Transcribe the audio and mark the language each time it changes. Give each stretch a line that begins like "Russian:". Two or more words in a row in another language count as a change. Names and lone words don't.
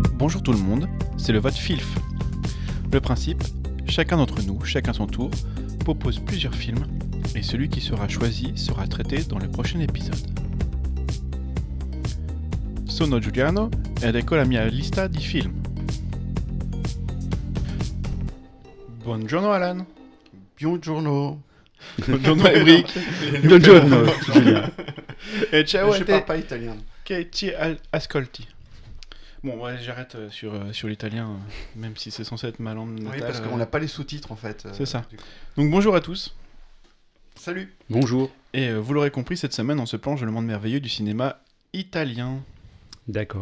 French: Bonjour tout le monde, c'est le vote FILF. Le principe, chacun d'entre nous, chacun son tour, propose plusieurs films et celui qui sera choisi sera traité dans le prochain épisode.
Italian: Sono Giuliano ed ecco la mia lista di film. Buongiorno Alan. Buongiorno. Buongiorno Emric. Buongiorno Giulia. E ciao
French: Je
Italian: a te
French: parle pas italien.
Italian: che ci ascolti.
French: Bon, ouais, j'arrête sur l'italien, même si c'est censé être ma langue natale. Oui, parce qu'on n'a pas les sous-titres en fait. C'est ça. Du coup. Donc bonjour à tous. Salut. Bonjour. Et vous l'aurez compris, cette semaine, on se plonge dans le monde merveilleux du cinéma italien. D'accord.